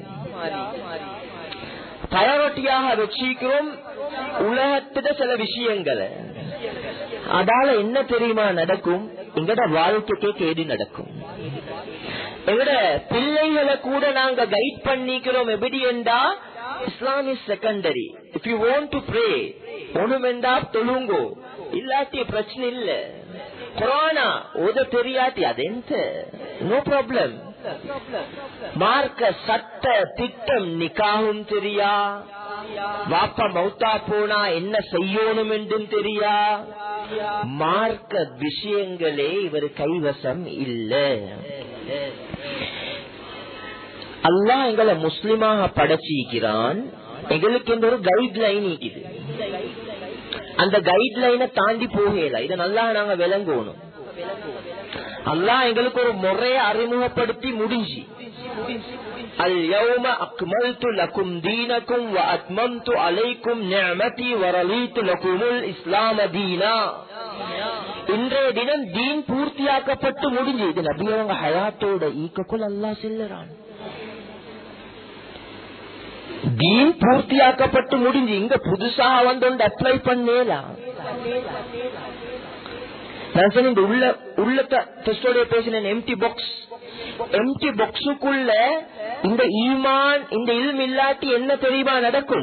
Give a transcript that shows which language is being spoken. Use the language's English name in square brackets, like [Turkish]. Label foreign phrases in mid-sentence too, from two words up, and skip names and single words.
[Tamil] பிரையாரிட்டியாக வச்சிக்கிறோம் உலகத்துல சில விஷயங்களை. அதால என்ன தெரியுமா நடக்கும்? எங்கட வாழ்க்கைக்கே கேடு நடக்கும். எங்கட பிள்ளைகளை கூட நாங்க கைட் பண்ணிக்கிறோம். எப்படி என்றா, [English] Islam is secondary. If you want to pray, [Tamil] ஒண்ணுமெண்டா தொழுங்கோ, இல்லாட்டி பிரச்சனை இல்ல. குர்ஆனா ஓத தெரியாட்டி அதெந்த [English] no problem. [Tamil] மார்க்க சட்ட திட்டம் நிக்காகும் தெரியா, வாப்பா மௌத்தா போனா என்ன செய்யணும் என்றும் தெரியா, மார்க்க விஷயங்களே இவர் கைவசம் இல்ல. அல்லாஹ் எங்களை முஸ்லிமாக படைச்சிக்கிறான். எங்களுக்கு இந்த ஒரு கைட்லைன் இருக்குது. அந்த கைட்லைனை தாண்டி போகல. இதை நல்லா நாங்க விளங்கணும். அல்லாஹ் எங்களுக்கு ஒரு முறையை அறிமுகப்படுத்தி முடிஞ்சு, [Arabic] اليوم أكملت لكم دينكم وأتممت عليكم نعمتي ورضيت لكم الإسلام دينا. [Tamil] இன்றைய தினம் தீன் பூர்த்தியாக்கப்பட்டு முடிஞ்சு. இது நபி அவங்க ஹயாத்தோட ஈக்குள் அல்லாஹ் செல்லுறான். தீன் பூர்த்தியாக்கப்பட்டு முடிஞ்சு இங்க புதுசா வந்து அப்ளை பண்ணலாம். நான் சொன்ன இந்த உள்ளத்தோட பேசினேன் [English] empty boxக்குள்ள [Tamil] இந்த ஈமான் இந்த இல்ம் இல்லாட்டி என்ன தெரியுமா நடக்கும்?